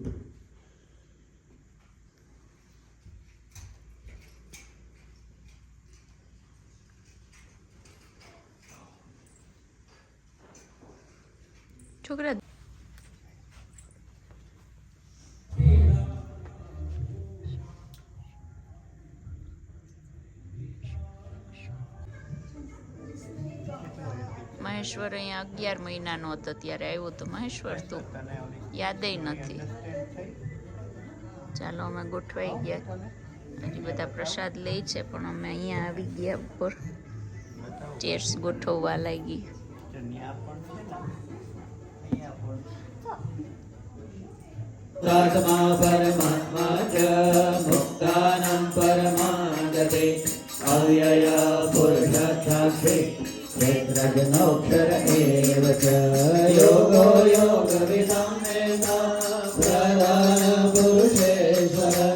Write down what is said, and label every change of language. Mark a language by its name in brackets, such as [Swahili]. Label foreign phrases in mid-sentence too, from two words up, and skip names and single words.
[Gujarati] છોકરા મહેશ્વર અહીંયા 11 મહિનાનો હતો ત્યારે આવ્યો તો મહેશ્વર તો યાદેય નથી. ચાલો અમે ગોઠવાઈ ગયા. હજી બધા પ્રસાદ લે છે, પણ અમે અહીંયા આવી ગયા ઉપર. ચેર્સ ગોઠવવા લાગી. [Sanskrit] परमात्मा च मुक्तानं परमागते अव्यय पुरुषाक्षी क्षेत्रज्ञोऽक्षर एव च योगो योगविदं प्रधान पुरुषेश्वर